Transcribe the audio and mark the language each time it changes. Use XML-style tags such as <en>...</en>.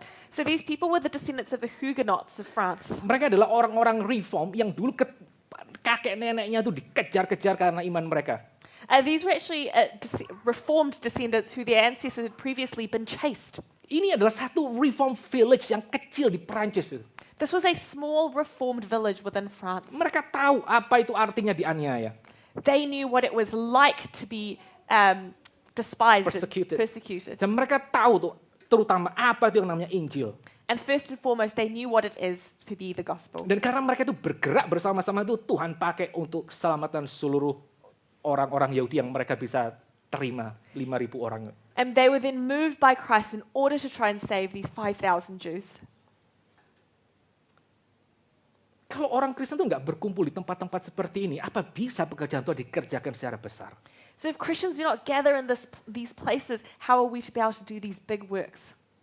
<en>So these people were the descendants of the Huguenots of France.</en> <id>Mereka adalah orang-orang reform yang dulu kakek neneknya itu dikejar-kejar karena iman mereka.</id> <en>These were actually reformed descendants who their ancestors had previously been chased.</en> <id>Ini adalah satu reform village yang kecil di Prancis.</id> <en>This was a small reformed village within France.</en> <id>Mereka tahu apa itu artinya dianiaya.</id> <en>They knew what it was like to be despised Persecuted. and persecuted.</en> <id>Dan mereka tahu tuh terutama apa itu yang namanya Injil.</id> <en>And first and foremost, they knew what it is to be the gospel.</en> <id>Dan karena mereka itu bergerak bersama-sama itu Tuhan pakai untuk keselamatan seluruh orang-orang Yahudi yang mereka bisa terima 5.000 orang.</id> <en>And they were then moved by Christ in order to try and save these 5,000 Jews.</en> <id>Kalau orang Kristen itu nggak berkumpul di tempat-tempat seperti ini, apa bisa pekerjaan Tuhan dikerjakan secara besar?</id> <en>So if Christians do not gather in these places, how are we to be able to do these big works?</en>